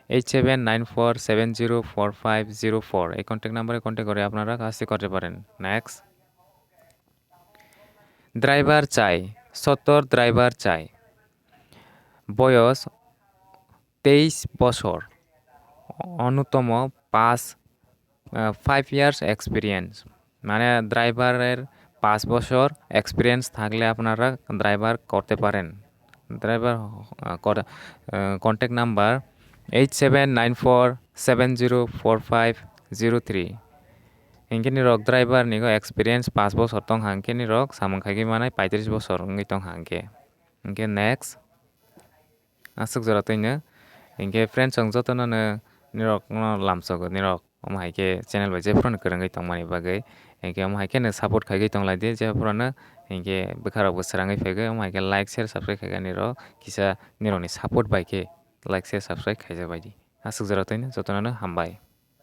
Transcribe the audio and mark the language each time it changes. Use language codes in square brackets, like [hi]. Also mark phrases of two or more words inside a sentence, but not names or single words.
[bn] 8794704504 এই কন্ট্যাক্ট নাম্বারে কন্ট্যাক্ট করে আপনারা কাজটি করতে পারেন নেক্সট ড্রাইভার চাই 70 ড্রাইভার চাই বয়স 23 বছর অন্যতম 5 [en] years experience [bn] মানে ড্রাইভারের 5 বছর এক্সপিরিয়েন্স থাকলে আপনারা ড্রাইভার করতে পারেন [en] driver contact number [trp] 8794704503 ইনকে নিরক ড্রাইভার নিগো এক্সপিরিয়েন্স 5 বছর তং হাংকে নিরক সামংখাগি মানে 35 বছর নgi tong hangke ইনকে নেক্সট asuk jora toino ইনকে ফ্রেন্ডস ang jotono no nirok no lamsogo nirok omhaike channel bai je phone korangai tongmani bagai ইনকে omhaike no support khaigi tonglai de je phone ইনকে bekharok bo srangai phege omhaike [en] like share subscribe [trp] khaiga nirok kisa nirokni support bai ke [en] like share subscribe [trp] khaija baidi asuk jora toino jotono no hambai।